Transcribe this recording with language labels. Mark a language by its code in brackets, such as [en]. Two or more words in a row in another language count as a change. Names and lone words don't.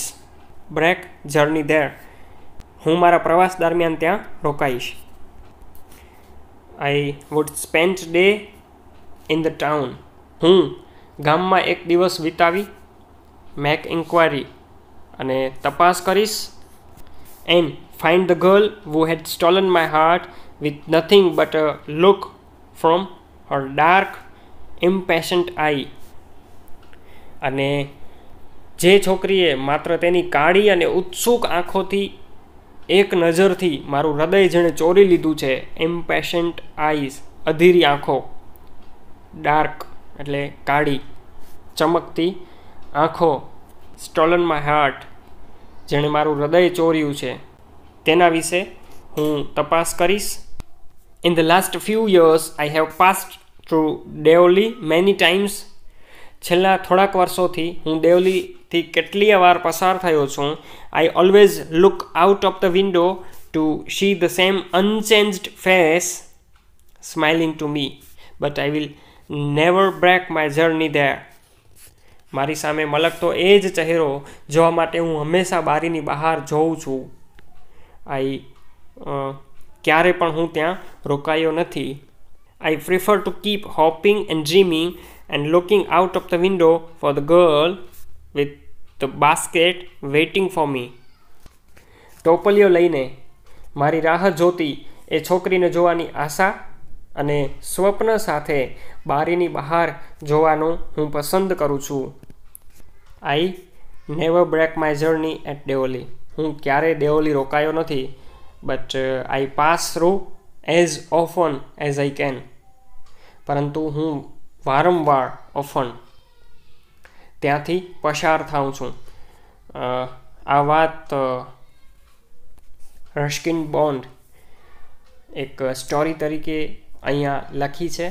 [en] break journey there. [gu] હું મારા પ્રવાસ દરમિયાન ત્યાં રોકાઈશ. [en] I would spend day in the town. [gu] હું ગામમાં એક દિવસ વિતાવી. [en] make inquiry [gu] અને તપાસ કરીશ. [en] and find the girl who had stolen my heart with nothing but a look from her dark, impatient eye. [gu] અને જે છોકરીએ માત્ર તેની કાળી અને ઉત્સુક આંખોથી એક નજરથી મારું હૃદય જેણે ચોરી લીધું છે, [en] impatient eyes, [gu] અધીરી આંખો, ડાર્ક એટલે કાળી ચમકતી આંખો, [en] stolen my heart, [gu] જેણે મારું હૃદય ચોર્યું છે, તેના વિશે હું તપાસ કરીશ. [en] In the last few years, I have passed through Deoli many times. [gu] છેલ્લા થોડાક વર્ષોથી હું દેવલીથી કેટલીય વાર પસાર થયો છું. [en] I always look out of the window to see the same unchanged face smiling to me, but I will never break my journey there. [gu] મારી સામે મલકતો એ જ ચહેરો જોવા માટે હું હંમેશા બારીની બહાર જોઉં છું. ક્યારે પણ હું ત્યાં રોકાયો નથી. [en] I prefer to keep hoping and dreaming and looking out of the window for the girl with the basket waiting for me. [gu] ટોપલીઓ લઈને મારી રાહ જોતી એ છોકરીને જોવાની આશા અને સ્વપ્ન સાથે બારીની બહાર જોવાનું હું પસંદ કરું છું. [en] I never break my journey at Deoli. [gu] હું ક્યારેય દેવલી રોકાયો નથી. [en] But I pass through as often as I can. [gu] પરંતુ હું વારંવાર ઓફન ત્યાંથી પસાર થાઉં છું. આ વાત રસ્કિન બોન્ડ એક સ્ટોરી તરીકે અહીંયા લખી છે.